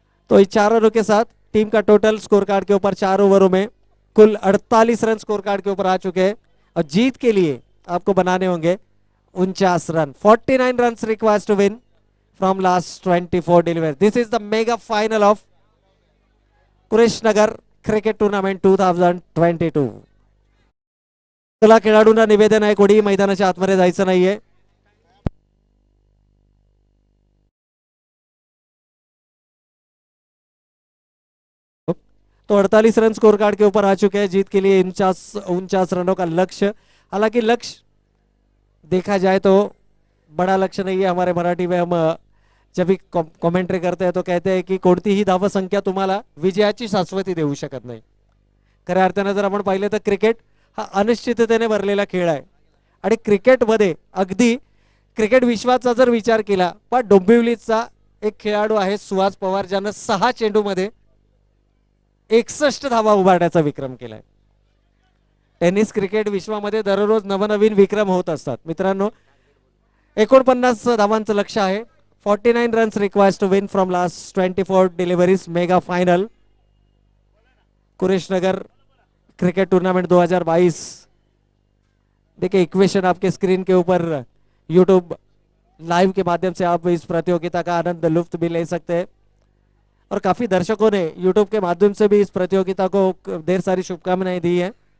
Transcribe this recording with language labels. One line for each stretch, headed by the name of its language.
Hindi: तो इस 4 रनों के साथ टीम का टोटल स्कोर कार्ड के ऊपर 4 ओवरों में कुल 48 रन स्कोर कार्ड के ऊपर आ चुके हैं और जीत के लिए आपको बनाने होंगे 49 run.
English: 49 run required to win from last 24 deliver. This is the mega final of Kuresh Nagar cricket tournament 2022।
Marathi: चला खेळाडूंना निवेदन आहे, कोणी मैदानाच्या आतमध्ये जायचं नाहीये।
Hindi: तो 48 रन स्कोर कार्ड के ऊपर आ चुके हैं, जीत के लिए 49 रनों का लक्ष्य। हालांकि लक्ष्य देखा जाए तो बड़ा लक्ष्य नहीं है। हमारे मराठी में हम जब भी कॉमेंट्री करते हैं तो कहते हैं की
Marathi: कोणतीही धाव संख्या तुम्हाला विजयाची शाश्वती देऊ शकत नाही। खऱ्या अर्थाने जर आपण पाहिले तर क्रिकेट हा अनिश्चिततेने भरलेला खेळ आहे आणि क्रिकेटमध्ये अगदी क्रिकेट विश्वाचा जर विचार केला, पण डोंबिवलीचा एक खेळाडू आहे सुहास पवार, ज्यानं 6 चेंडूमध्ये 61 धावा उभारण्याचा विक्रम केलाय। टेनिस क्रिकेट विश्वामध्ये दररोज नवनवीन विक्रम होत असतात मित्रांनो। 49 धावांचं लक्ष्य आहे।
English: 49 runs required to win from last 24 deliveries mega final Kuresh Nagar cricket tournament 2022।
Hindi: देखिए इक्वेशन आपके स्क्रीन के ऊपर यूट्यूब लाइव के माध्यम से आप इस प्रतियोगिता का आनंद लुफ्त भी ले सकते हैं और काफी दर्शकों ने यूट्यूब के माध्यम से भी इस प्रतियोगिता को ढेर सारी शुभकामनाएं दी हैं।